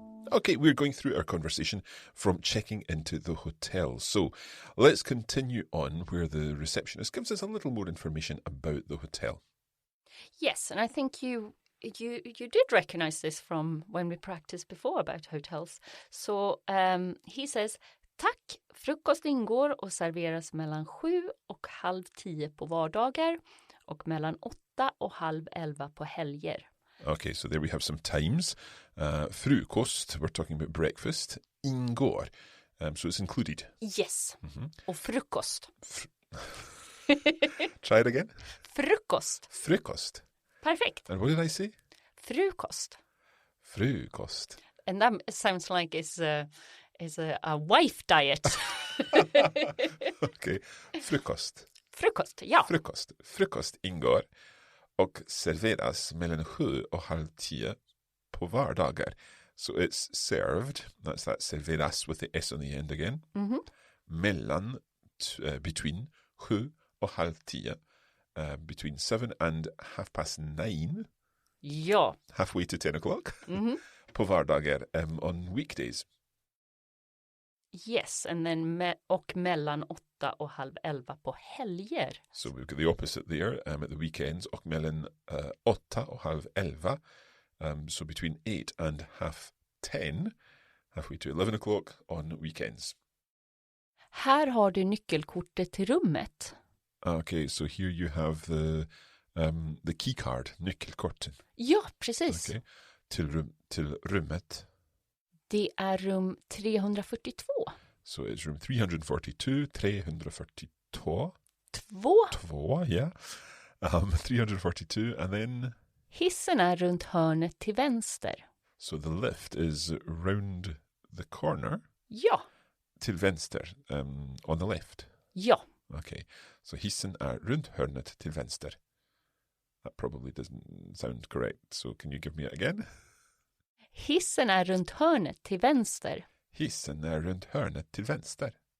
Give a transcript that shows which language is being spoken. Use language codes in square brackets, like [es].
[en] Okay, we're going through our conversation from checking into the hotel. So let's continue on where the receptionist gives us a little more information about the hotel. Yes, and I think you you did recognize this from when we practiced before about hotels. So he says, [sv] tack, frukost ingår och serveras mellan 7 och halv 10 på vardagar och mellan 8 och halv 11 på helger. [en] Okay, so there we have some times. Frukost, we're talking about breakfast. Ingår, so it's included. [sv] Yes, och frukost. [en] Try it again. [sv] Frukost. Frukost. [en] Perfect. And what did I say? [sv] Frukost. Frukost. [en] And that sounds like it's a wife diet. [sv] Okay, frukost. Frukost, ja. Frukost. Frukost ingår och serveras mellan 7 och halv 10 på vardagar. [en] So it's served, that's that serveras with the S on the end again. [sv] Mellan, [en] between [sv] 7 och halv 10. [en] Between 7 and 9:30. [sv] Ja. [en] Halfway to 10 o'clock. [sv] På vardagar [en] on weekdays. Yes, and then [sv] och mellan 8 och halv 11 på helger. [en] So we've got the opposite there at the weekends. [sv] Och mellan 8 och halv 11. [en] So between 8 and 10, halfway to 11 o'clock on weekends. [sv] Här har du nyckelkortet till rummet. [en] Okay, so here you have the key card, nyckelkorten. [sv] Ja, precis. Okay. Till rummet. Det är rum 342. [en] So it's room 342, 342. Två, yeah. 342, and then... [sv] Hissen är runt hörnet till vänster. [en] So the lift is round the corner. [sv] Ja. Till vänster, [en] on the left. [sv] Ja. Okay, so hissen är runt hörnet till vänster. [en] That probably doesn't sound correct, so can you give me it again? [sv] Hissen är runt hörnet till vänster. Hissen är runt hörnet till vänster.